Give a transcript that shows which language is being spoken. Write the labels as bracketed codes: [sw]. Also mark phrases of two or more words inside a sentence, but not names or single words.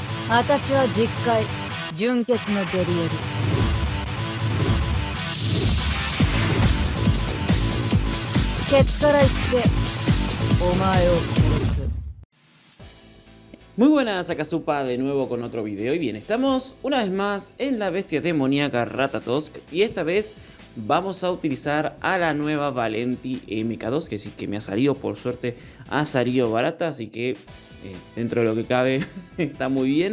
[ja] 私は実戒純潔のデリエル。ケツから言ってお前を殺す。 [es] Muy buenas, Akasupa de nuevo con otro video. Y bien, estamos una vez más en la bestia demoníaca Ratatosk. Y esta vez vamos a utilizar a la nueva Valenti MK2, que sí que me ha salido, por suerte ha salido barata. Así que dentro de lo que cabe está muy bien.